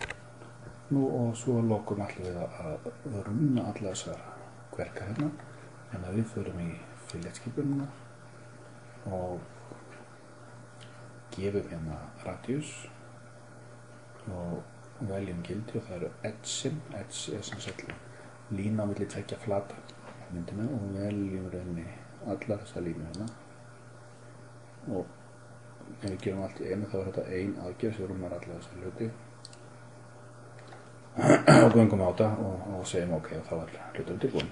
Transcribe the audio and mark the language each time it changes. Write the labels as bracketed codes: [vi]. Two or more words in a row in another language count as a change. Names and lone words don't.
[is] Nú og svo að lokum ætlum við að rúna alla þessar kverka hérna. En að við förum í filletskipunina og gefum hérna radius og veljum gildi og það eru edge-in. Edge er sem sagt lína á milli tveggja flata myndina og veljum rauninni allar þessar línu hérna og ef við gerum allt í einu þá er þetta ein aðgerð sem rúmar allar þessar hluti og göngum á þetta og segjum ok og þá er hlutum tilbúin.